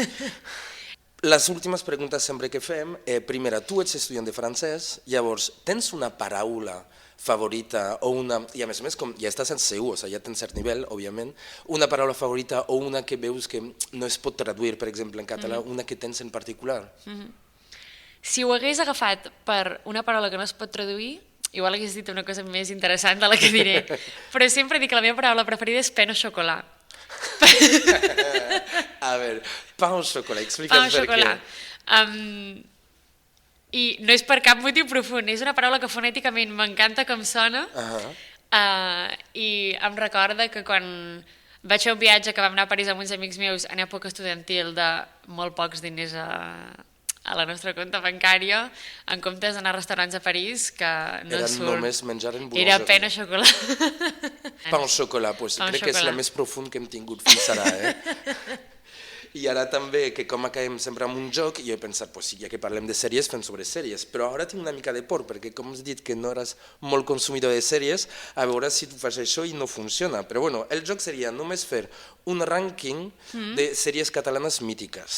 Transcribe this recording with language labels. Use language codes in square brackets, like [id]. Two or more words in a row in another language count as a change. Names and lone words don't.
[ca] Les últimes preguntes sempre que fem, primera, tu ets estudiant de francès, llavors, tens una paraula favorita o una, i a més, com ja estàs en C1, o sigui, ja tens cert nivell, òbviament, una paraula favorita o una que veus que no es pot traduir, per exemple, en català, una que tens en particular? Si ho hagués agafat per una paraula que no es pot traduir, igual hagués dit una cosa més interessant de la que diré, però sempre dic que la meva paraula preferida és [fr] pain au chocolat. [ca] A veure, [fr] pain au chocolat, [ca] explica'ns per què. I no és per cap motiu profund, és una paraula que fonèticament m'encanta com sona, i em recorda que quan vaig fer un viatge que vam anar a París amb uns amics meus en època estudiantil de molt pocs diners a la nostra compte bancària, en comptes d'anar a restaurants a París, que no eren surt... només menjar en boulangerie. [fr] Era pain au chocolat. Pain au chocolat, [ca] pues, crec que és la més profund que hem tingut fins ara. I ara també, que com acabem sempre amb un joc, jo he pensat, pues, ja que parlem de sèries, fem sobre sèries, però ara tinc una mica de por, perquè com has dit que no eres molt consumidor de sèries, a veure si tu fas això i no funciona. Però bueno, el joc seria només fer un rànquing de sèries catalanes mítiques.